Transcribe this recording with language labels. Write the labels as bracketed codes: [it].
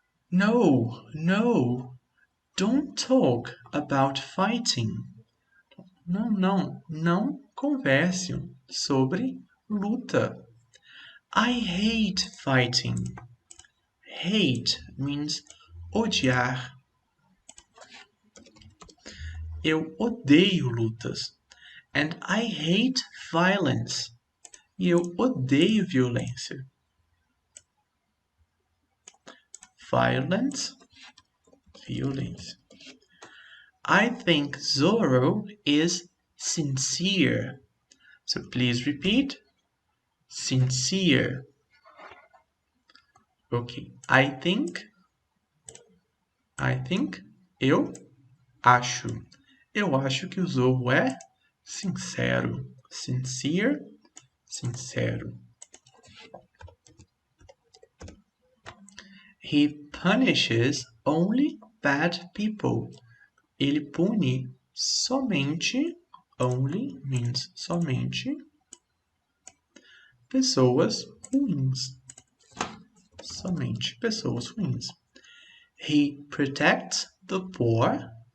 [en] No, no, don't talk about fighting. [pt] Não converse sobre luta. [en] I hate fighting. Hate means odiar. [pt] Eu odeio lutas. [en] And I hate violence. [pt] E eu odeio violência. Violence, violência. [en] I think Zorro is sincere. So please repeat. Sincere. Okay. I think I think. [pt] Eu acho. Eu acho que o Zorro é sincero. Sincere, sincero. [en] He punishes only bad people. [pt] Ele pune somente, [en] only means [pt] somente, pessoas ruins. Somente pessoas ruins. [en] He protects the poor.